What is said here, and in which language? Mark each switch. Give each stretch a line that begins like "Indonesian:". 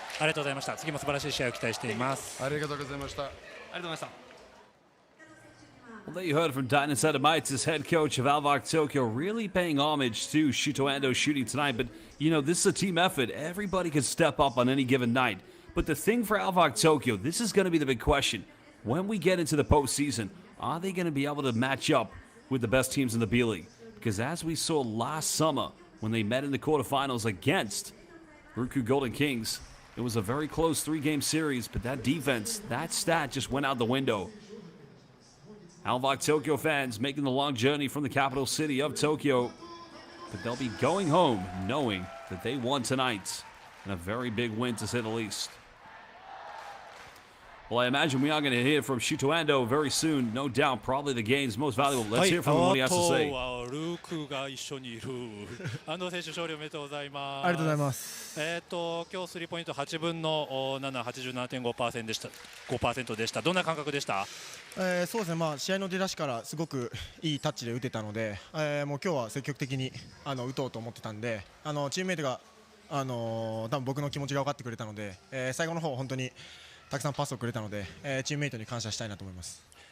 Japanese: ありがとうございました。次も素晴らしい試合を期待しています。ありがとうございました。ありがとうございました。
English: Well, there you heard from Dainan Sadamites, head coach of ALVARK Tokyo, really paying homage to Shuto Ando's shooting tonight. But, you know, this is a team effort. Everybody can step up on any given night. But the thing for ALVARK Tokyo, this is going to be the big question. When we get into the postseason, are they going to be able to match up with the best teams in the B.LEAGUE? Because as we saw last summer, when they met in the quarterfinals against Ruku Golden Kings, it was a very close 3-game series, but that defense, that stat just went out the window. ALVARK Tokyo fans making the long journey from the capital city of Tokyo, but they'll be going home knowing that they won tonight, and a very big win to say the least. Well, I imagine we are going to hear from Shuto Ando very soon. No doubt, probably the game's most valuable. Let's hear from him what he has to say.
Japanese: ルークが一緒にいる安藤選手勝利おめでとうございます。ありがとうございます。今日スリーポイント8分の7、87.5% でした。 5% でした。どんな感覚でした？そうですね。まあ試合の出だしからすごくいいタッチで打てたので、もう今日は積極的に打とうと思ってたんで、チームメイトが多分僕の気持ちが分かってくれたので、最後の方本当にたくさんパスをくれたので、チームメイトに感謝したいなと思います。